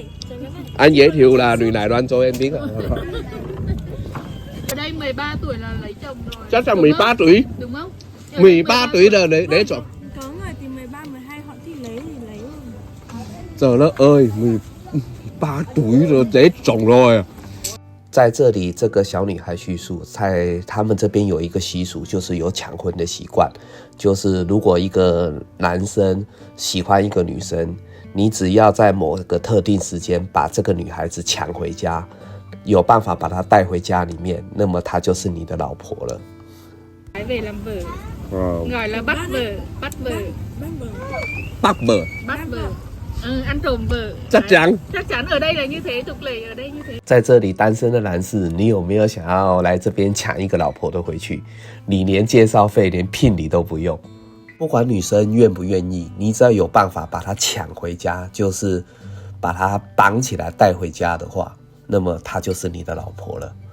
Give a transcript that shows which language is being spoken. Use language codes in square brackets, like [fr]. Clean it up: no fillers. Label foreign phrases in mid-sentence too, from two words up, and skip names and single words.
[vi] Anh giới thiệu là người Đài Loan cho em biết à? Ở đây 13 tuổi là lấy chồng rồi. Chắc là 13 tuổi. Đúng không? 13 tuổi là lấy chồng. Có người thì 13, 12 họ thì lấy luôn. Trời đất ơi, 13 tuổi rồi lấy chồng rồi. [zh] 在这里，这个小女孩叙述，在他们这边有一个习俗，就是有抢婚的习惯。就是如果一个男生喜欢一个女生，你只要在某个特定时间把这个女孩子抢回家，有办法把她带回家里面，那么她就是你的老婆了。 [vi] Về làm vợ. Gọi là bắt vợ. Bắt vợ. Bắt vợ. Bắt vợ. Ăn trộm vợ. Chắc chắn. Chắc chắn ở đây là như thế, tục lệ ở đây như thế. [zh] 在这里单身的男士，你有没有想要来这边抢一个老婆的回去？你连介绍费、连聘礼都不用，不管女生愿不愿意，你只要有办法把她抢回家，就是把她绑起来带回家的话，那么她就是你的老婆了。